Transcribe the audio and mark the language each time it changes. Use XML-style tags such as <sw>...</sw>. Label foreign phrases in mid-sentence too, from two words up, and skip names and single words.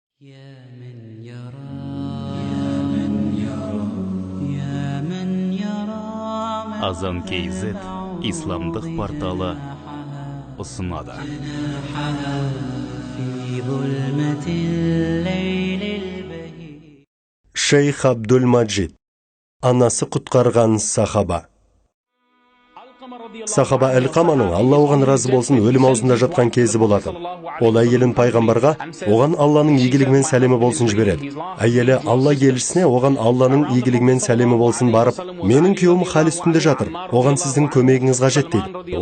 <ar>يا من يرى يا من يرى يا من يرى</ar> <kk>Azan KZ İslamдық порталы ұсынады.</kk> <ar>في ظلمة الليل البهيج.</ar> <kk>Шейх Абдул-Маджид. Анасы құтқарған сахаба. Сахаба Әл-Қаманың, Алла оған разы болсын, өлім аузында жатқан кезі болады. Ол әйелін пайғамбарға, оған Алланың игілігімен сәлемі болсын жібереді. Әйелі Алла елшісіне, оған Алланың игілігімен сәлемі болсын барып, менің күйеуім хал үстінде жатыр, оған сіздің көмегіңіз қажет дейді.</kk>